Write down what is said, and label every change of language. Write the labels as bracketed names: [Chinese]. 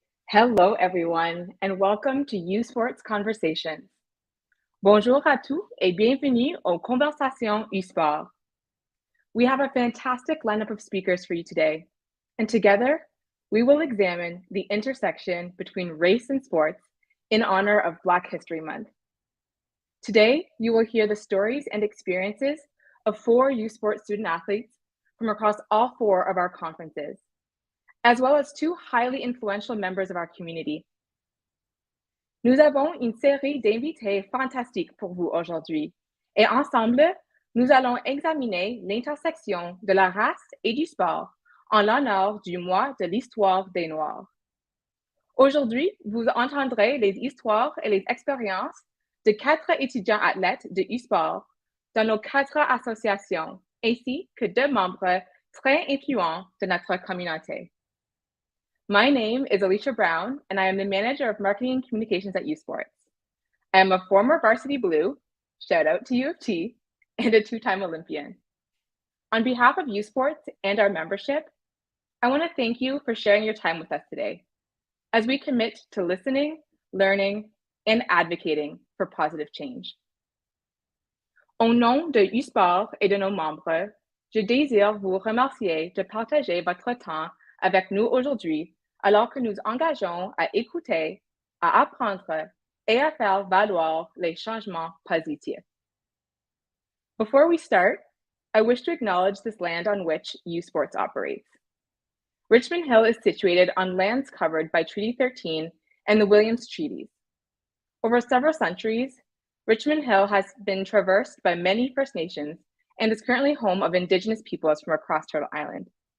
[English] Hello, everyone, and welcome to U Sports Conversations. [French] Bonjour à tous et bienvenue aux Conversations U Sport. [English] We have a fantastic lineup of speakers for you today, and together we will examine the intersection between race and sports in honor of Black History Month. Today, you will hear the stories and experiences of 4 U Sports student athletes from across all 4 of our conferences, as well as 2 highly influential members of our community. [French] Nous avons une série d'invités fantastiques pour vous aujourd'hui, et ensemble, nous allons examiner l'intersection de la race et du sport en l'honneur du mois de l'histoire des Noirs. Aujourd'hui, vous entendrez les histoires et les expériences de 4 étudiants athlètes de e-sport dans nos 4 associations, ainsi que 2 membres très influents de notre communauté. [English] My name is Alicia Brown, and I am the Manager of Marketing and Communications at U Sports. I am a former Varsity Blue, shout out to U of T, and a 2-time Olympian. On behalf of U Sports and our membership, I want to thank you for sharing your time with us today, as we commit to listening, learning, and advocating for positive change. [French] Au nom de U Sport et de nos membres, je désire vous remercier de partager votre temps avec nous aujourd'hui, alors que nous engageons à écouter, à apprendre et à faire valoir les changements positifs. [English] Before we start, I wish to acknowledge this land on which U Sports operates. Richmond Hill is situated on lands covered by Treaty 13 and the Williams Treaties. Over several centuries, Richmond Hill has been traversed by many First Nations and is currently home of Indigenous peoples from across Turtle Island.